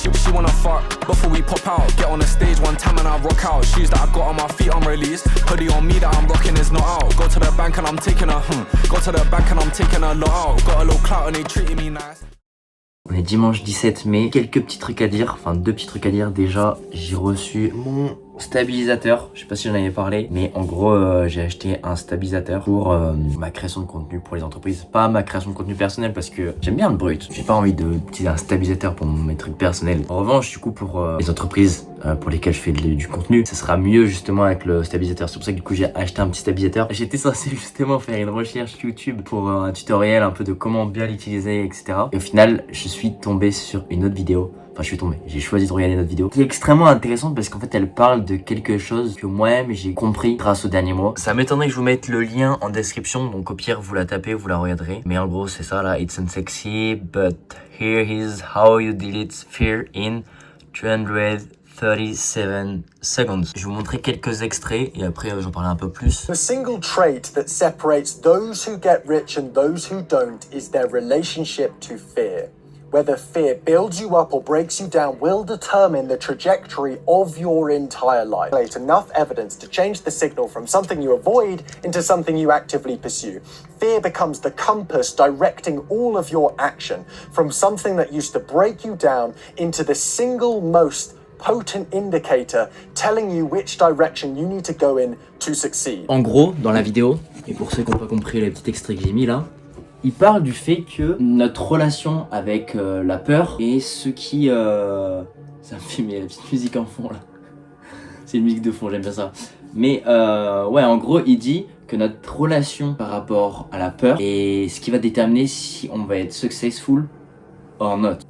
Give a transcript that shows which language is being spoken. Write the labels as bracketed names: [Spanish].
[English] she wanna fuck before we pop out. Get on the stage one time and I rock out. Shoes that I got on my feet unreleased. Hoodie on me that I'm rocking is not out. Go to the bank and I'm taking a Go to the bank and I'm taking a lot out. Got a little clout and they treating me nice. [French] On est dimanche 17 mai, quelques petits trucs à dire, enfin 2 petits trucs à dire. Déjà, j'ai reçu mon stabilisateur, je sais pas si j'en avais parlé, mais en gros j'ai acheté un stabilisateur pour ma création de contenu pour les entreprises, pas ma création de contenu personnel parce que j'aime bien le brut, j'ai pas envie d'utiliser un stabilisateur pour mes trucs personnels. En revanche, du coup pour les entreprises pour lesquelles je fais du contenu, ça sera mieux justement avec le stabilisateur. C'est pour ça que du coup j'ai acheté un petit stabilisateur. J'étais censé justement faire une recherche YouTube pour un tutoriel un peu de comment bien l'utiliser, etc. Et au final, je suis tombé sur une autre vidéo. Enfin, j'ai choisi de regarder notre vidéo qui est extrêmement intéressante parce qu'en fait elle parle de quelque chose que moi-même j'ai compris grâce aux derniers mois. Ça m'étonnerait que je vous mette le lien en description, donc au pire vous la tapez, vous la regarderez. Mais en gros c'est ça là, [English] it's unsexy, but here is how you delete fear in 237 seconds. [French] Je vais vous montrer quelques extraits et après j'en parlerai un peu plus. [English] The single trait that separates those who get rich and those who don't is their relationship to fear. Whether fear builds you up or breaks you down will determine the trajectory of your entire life. There's enough evidence to change the signal from something you avoid into something you actively pursue. Fear becomes the compass directing all of your action, from something that used to break you down into the single most potent indicator telling you which direction you need to go in to succeed. [French] En gros, dans la vidéo, et pour ceux qui n'ont pas compris les petits extraits que j'ai mis là, il parle du fait que notre relation avec la peur est ce qui... Ça me fait la petite musique en fond là. C'est une musique de fond, j'aime bien ça. Mais ouais, en gros, il dit que notre relation par rapport à la peur est ce qui va déterminer si on va être [English] successful or not.